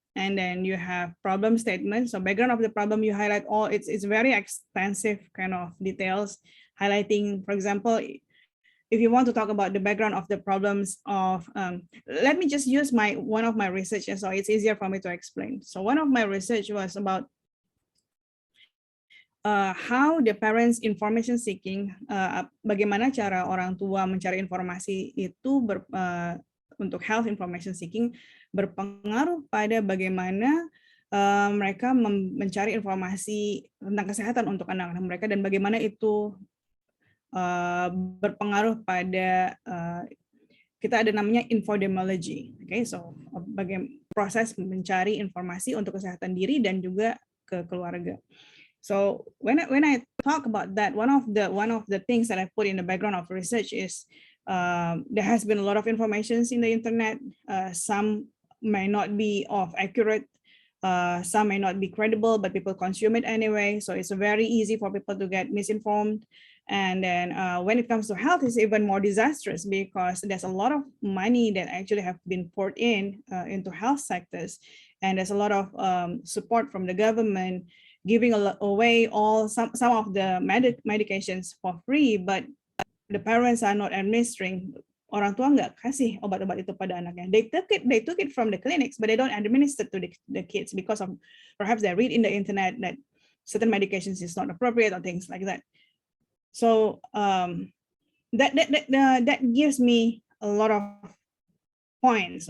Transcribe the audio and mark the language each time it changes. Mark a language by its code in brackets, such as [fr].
[en] And then you have problem statement. So background of the problem, you highlight all, it's very extensive kind of details, highlighting, for example, if you want to talk about the background of the problems of, let me just use one of my research, so it's easier for me to explain. So one of my research was about how the parents information seeking, [id] bagaimana cara orang tua mencari informasi itu untuk [en] health information seeking [id] berpengaruh pada bagaimana mereka mencari informasi tentang kesehatan untuk anak-anak mereka dan bagaimana itu berpengaruh pada kita ada namanya infodemiology. Okay, so bagaimana proses mencari informasi untuk kesehatan diri dan juga ke keluarga. [en] So when I talk about that, one of the things that I put in the background of research is there has been a lot of information in the internet. Some may not be accurate, some may not be credible, but people consume it anyway. So it's very easy for people to get misinformed. And then when it comes to health, it's even more disastrous because there's a lot of money that actually have been poured into health sectors. And there's a lot of support from the government giving away some of the medications for free, but the parents are not administering. [id] Orang tua nggak kasih obat-obat itu pada anaknya. [en] They took it from the clinics, but they don't administer to the kids because of perhaps they read in the internet that certain medications is not appropriate or things like that. So that gives me a lot of points.